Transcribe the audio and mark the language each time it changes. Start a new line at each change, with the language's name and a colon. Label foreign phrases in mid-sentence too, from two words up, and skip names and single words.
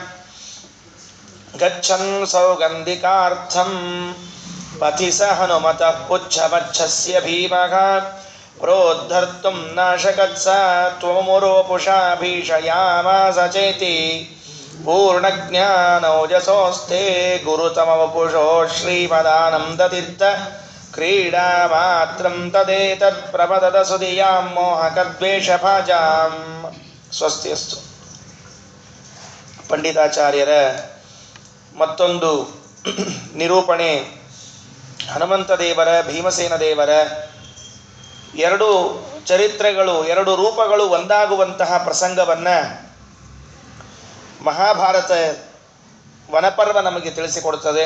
Sanskrit: ಗಚ್ಚನ್ ಸೌಗಂಧಿಕಾರ್ಥಂ ಪಥಿ ಸ ಹನುಮತಃ ಪುಚ್ಛಮಚ್ಛಸ್ಯ ಭೀಮಃ ಪ್ರೋದ್ಧರ್ತುಂ ನಾಶಕತ್ಸ ತ್ವಮುರೋಪುಷಾ ಭೀಷಯಾಮಾಸ ಚೇತಿ ಪೂರ್ಣಜ್ಞಾನೌಜಸೋಸ್ತೆ ಗುರುತಮವಪುಷೋ ಶ್ರೀಮದಾನಂದತೀರ್ಥ ಕ್ರೀಡಾ ಮಾತ್ರಂ ತದೇತತ್ ಪ್ರಮದದ ಸುಧಿಯಾಂ ಮೋಹಕದ್ವೇಷಭಾಜಾಂ. ಸ್ವಸ್ತಿಯಸ್ತು.
Kannada: ಪಂಡಿತಾಚಾರ್ಯರ ಮತ್ತೊಂದು ನಿರೂಪಣೆ ಹನುಮಂತ ದೇವರ ಭೀಮಸೇನ ದೇವರ ಎರಡು ಚರಿತ್ರೆಗಳು, ಎರಡು ರೂಪಗಳು ಒಂದಾಗುವಂತಹ ಪ್ರಸಂಗವನ್ನು ಮಹಾಭಾರತ ವನಪರ್ವ ನಮಗೆ ತಿಳಿಸಿಕೊಡುತ್ತದೆ.